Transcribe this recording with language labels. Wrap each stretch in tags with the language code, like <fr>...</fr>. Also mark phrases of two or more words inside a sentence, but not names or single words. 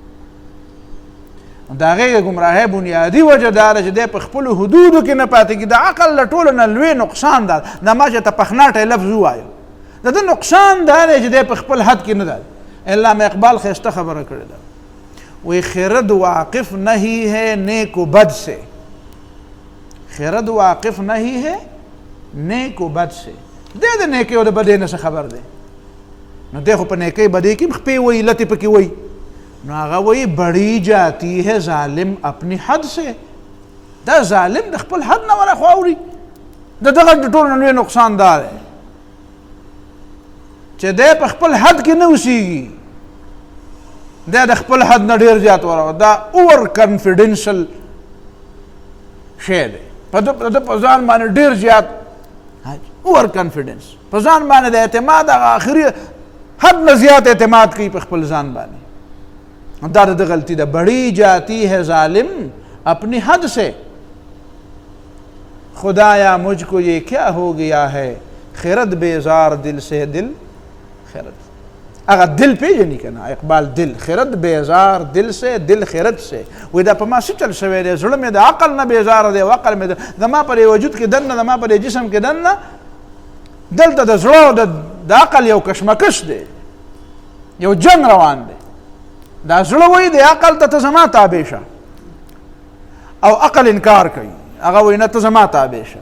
<ps>د هغې د ګمراهۍ بنیادي وجه دا ده چې دی په خپلو حدودو کې نه پاتې کېږي. د عقل له ټولو نه لوی نقصان دا دا ما چې ته پخناټی لفظ ووایو د ده نقصان دا دی چې دی په خپل حد کې نه ده. علامه اقبال ښایسته خبره کړې ده، وی</ps> <ur>خرد واقف نہیں ہے نیک و بد سے، خرد واقف نہیں ہے نیک و بد سے.</ur> <ps>دی د نیکۍ او د بدۍ نه څه خبر دی، نو دی خو په نیکۍ بدۍ کې خپې وایي لتې پکې وایي. نو هغه وایي</ps> <ur>بڑی جاتی ہے ظالم اپنی حد سے،</ur> <ps>دا ظالم د خپل حد نه ولا خو اوري. د دغه د ټولو نه لوی نقصان دا دی چې دی په خپل حد کې نه اوسېږي، دی د خپل حد نه ډېر زیات ورغه. دا</ps> <en>over confidential</en> <ps>شی دی، په ده په ځان باندې ډېر زیات</ps> <en>over confidence,</en> <ps>په ځان باندې د اعتماد هغه آخري حد نه زیات اعتماد کوي په خپل ځان باندې. دا د غلطی ده.</ps> <ur>بڑی جاتی ہے ظالم اپنی حد سے، خدایا مجھ کو یہ کیا ہو گیا ہے، خرد بیزار دل سے دل خرد.</ur> <ps>اگر دل پیژني که نه</ps> <ur>اقبال، دل خرد بیزار دل سے دل خرد سے.</ur> <ps>وی دا په ما څه چل شوی دی، زړه مې د عقل نه بیزاره دی او عقل مې زما په وجود کې دننه زما په جسم کې دننه دلته د زړه او د عقل یو کشمکش دی، یو جنګ روان دی. دا زړه وایي د عقل ته زما تابع شه، او عقل انکار کوي، هغه وایي نه ته زما تابع شه.</ps>